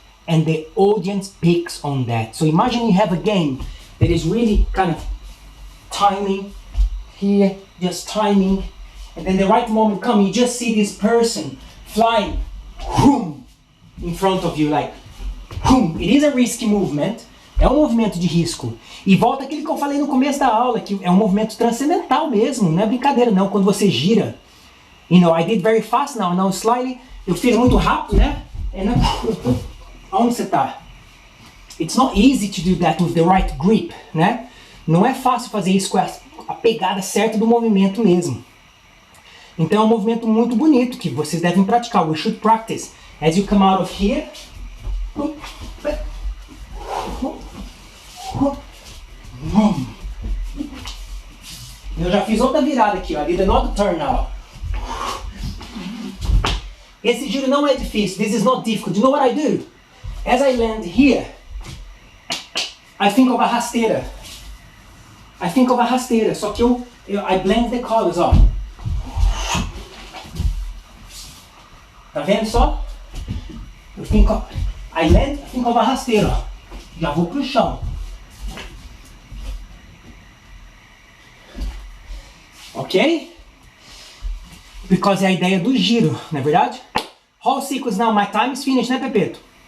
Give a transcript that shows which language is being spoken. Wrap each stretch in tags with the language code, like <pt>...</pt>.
<en>and the audience picks on that. So imagine you have a game that is really kind of timing here, just timing, and then the right moment comes, you just see this person flying, whoom, in front of you, like, whoom. It is a risky movement,</en> <pt>é um movimento de risco. E volta aquilo que eu falei no começo da aula, que é um movimento transcendental mesmo, não é brincadeira não, quando você gira.</pt> <en>You know, I did very fast now slightly,</en> <pt>eu fiz muito rápido, né? Onde você tá?</pt> <en>It's not easy to do that with the right grip,</en> <pt>né? Não é fácil fazer isso com a pegada certa do movimento mesmo. Então é um movimento muito bonito que vocês devem praticar.</pt> <en>We should practice. As you come out of here.</en> <pt>Eu já fiz outra virada aqui, ó.</pt> <en>I did another turn now.</en> <pt>Esse giro não é difícil.</pt> <en>This is not difficult. You know what I do? As I land here, I think of a rasteira.</en> <pt>Só que</pt> <en>I blend the colors, ó.</en> <pt>Tá vendo só?</pt> <en>I land, I think of a rasteira, ó.</en> <pt>Já vou pro chão. Ok?</pt> <en>Because</en> <pt>é a ideia do giro, não é verdade?</pt> <en>Whole sequence now, my time is finished,</en> <pt>né,</pt> <en>Pepeto?</en>